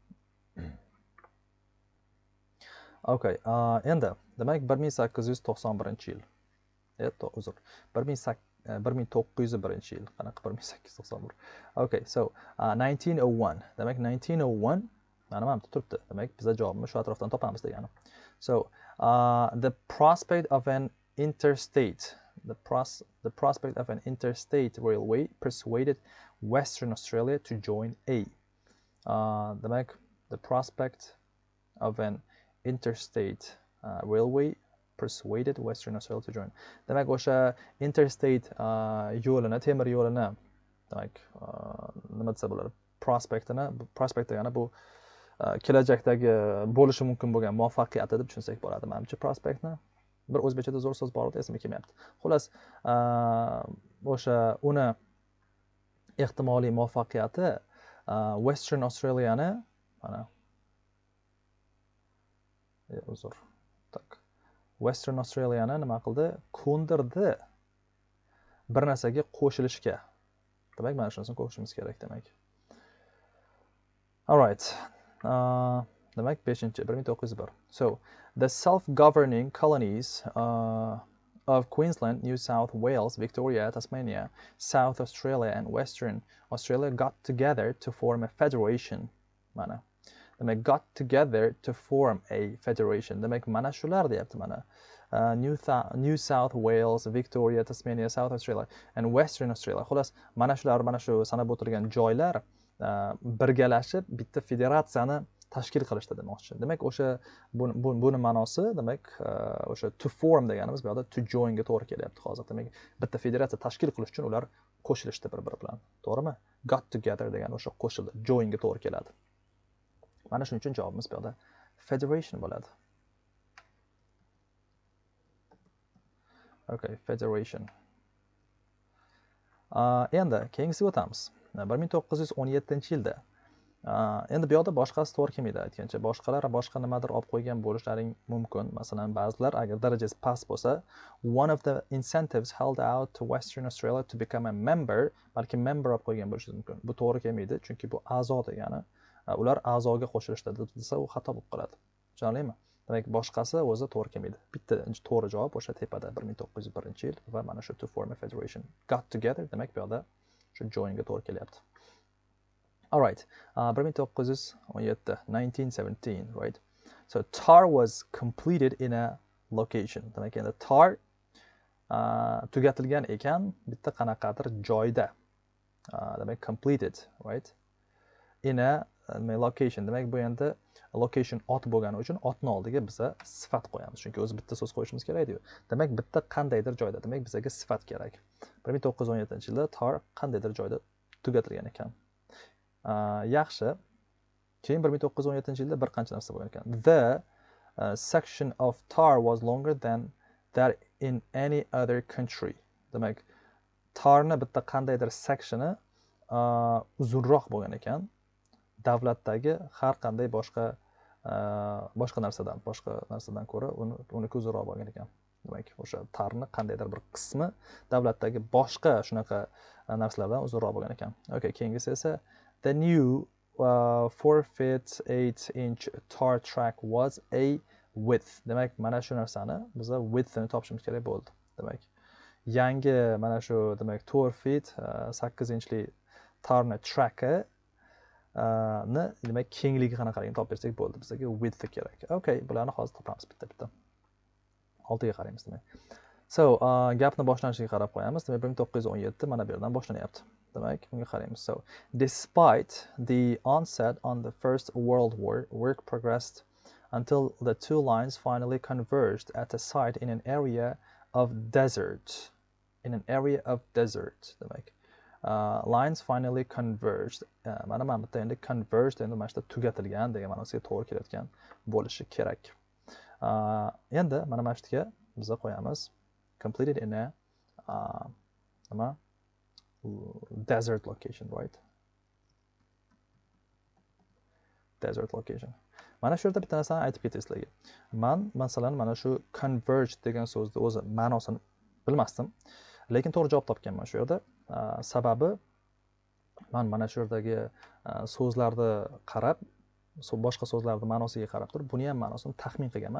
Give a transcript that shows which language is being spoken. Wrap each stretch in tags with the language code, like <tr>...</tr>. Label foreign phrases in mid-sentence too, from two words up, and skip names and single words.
<uz>Okay, endi demak 1891-yil. Uzr. 1901-yil. Qanaqa 1891?</uz> <en>Okay, so 1901.</en> <uz>Demak 1901 mana bu turibdi. Demak bizda javobni shu atrofdan topamiz degani.</uz> <en>So, the prospect of an interstate railway persuaded Western Australia to join A. Demak, the prospect of an interstate railway persuaded Western Australia to join.</en> <uz>Demak, o'sha interstate yo'lini, temir yo'lini, demak, nima desa bo'ladi? Prospect degani bu kelajakdagi bo'lishi mumkin bo'lgan muvaffaqiyat deb tushunsak bo'ladi. Menimcha prospektni bir o'zbekchada zo'r so'z bor edi, esimga kelmayapti. Xullas, o'sha uni ehtimoliy muvaffaqiyati Western Australia'ni mana uzr. Tak. Western Australia'ni nima qildi? Ko'ndirdi bir narsaga qo'shilishga. Demak, mana shunisiga qo'shishimiz kerak demak.</uz> <en>All right.</en> <uz>Demak 1901.</uz> <en>So, the self-governing colonies of Queensland, New South Wales, Victoria, Tasmania, South Australia and Western Australia got together to form a federation.</en> <uz>Mana. Demak,</uz> <en>got together to form a federation.</en> <uz>Demak, mana shular deyapti mana. New South Wales, Victoria, Tasmania, South Australia and Western Australia. Xullas, mana shular, mana shu sanab o'tirgan joylar birgalashib bitta federatsiyani tashkil qilishdi demoqchi. Demak, o'sha buni ma'nosi, demak, o'sha</uz> <en>to form</en> <uz>deganimiz bu yerda</uz> <en>to join</en> <uz>ga to'g'ri kelyapti hozir. Demak, bitta federatsiya tashkil qilish uchun ular qo'shilishdi bir-biri bilan. To'g'rimi?</uz> <en>Got together</en> <uz>degani o'sha qo'shildi, join ga to'g'ri keladi. Mana shuning uchun javobimiz bu yerda federation bo'ladi.</uz> <en>Okay, federation.</en> <uz>Endi keyingisiga o'tamiz. 1917-yilda. Endi bu yerda boshqasi to'g'ri kelmaydi aytgancha. Boshqalar boshqa nimadir olib qo'ygan bo'lishlaring mumkin. Masalan, ba'zilar agar darajasi past bo'lsa,</uz> <en>one of the incentives held out to Western Australia to become a member,</en> <uz>balki member olib qo'ygan bo'lishi mumkin. Bu to'g'ri kelmaydi, chunki bu a'zo degani. Ular a'zoga qo'shilishdi desa, u xato bo'lib qoladi. Tushunarlimi? Demak, boshqasi o'zi to'g'ri kelmaydi. Bitta to'g'ri javob o'sha tepada 1901-yil va mana shu</uz> <en>to form a federation. Got together,</en> <uz>demak bu yerda shu join ga to'gri kelyapti.</uz> <en>All right, 1917, right? So TAR was completed in a location.</en> <uz>Demak, endi TAR tugatilgan ekan bitta qanaqadir joyda. Demak,</uz> <en>completed, right? In a location.</en> <uz>Demak, bu endi location ot bo'lgani uchun otni oldiga biza sifat qo'yamiz. Chunki o'zi bitta so'z qo'yishimiz kerak edi. Demak, bitta qandaydir joyda. Demak, bizaga sifat kerak. 1917-yilda TAR qandaydir joyda tugatilgan ekan. Yaxshi. Keyin 1917-yilda bir qancha narsa bo'lgan ekan.</uz> <en>The section of TAR was longer than that in any other country.</en> <uz>Demak, TARni bitta qandaydir sectioni uzunroq bo'lgan ekan. davlatdagi har qanday boshqa narsadan ko'ra uniki uzunroq bo'lgan ekan. Demak, o'sha tarni qandaydir bir qismi davlatdagi boshqa shunaqa narsalardan uzunroq bo'lgan ekan.</uz> <en>Okay,</en> <uz>keyingisi esa</uz> <en>the new 4 feet 8 inch tar track was a width.</en> <uz>Demak, mana shu narsani biza width'ini topishimiz kerak bo'ldi. Demak, yangi mana shu demak</uz> <en>4 feet 8</en> <uz>inchli tarni track'i demak kengligi qanaqaligini topib bersak bo'ldi. Bizga width kerak. Okay, bularni hozir topamiz bitta-bitta. Oltiga qaraymiz demak. So, gapni boshlanishiga qarab qo'yamiz. Demak, 1917 mana bu yerdan boshlanyapti. Demak, bunga qaraymiz.</uz> <en>So, despite the onset on the First World War, work progressed until the two lines finally converged at a site in an area of desert. Demak, lines finally converged.</en> <uz>Mana bitta endi converged endi mana shunda tugatilgan degan ma'nosiga to'g'ri kelayotgan bo'lishi kerak. Endi mana bu yerga biz qo'yamiz</uz> <en>completed in a desert location, right? Desert location.</en> <uz>Mana shu yerda bitta narsani aytib ketay sizlarga. Masalan mana shu converge degan so'zni o'zi ma'nosini bilmasdim, lekin to'g'ri javob topganman shu yerda. Sababi men mana shu yerdagi so'zlarni qarab, boshqa so'zlarning ma'nosiga qarab turib, buni ham ma'nosini taxmin qilganman.</uz>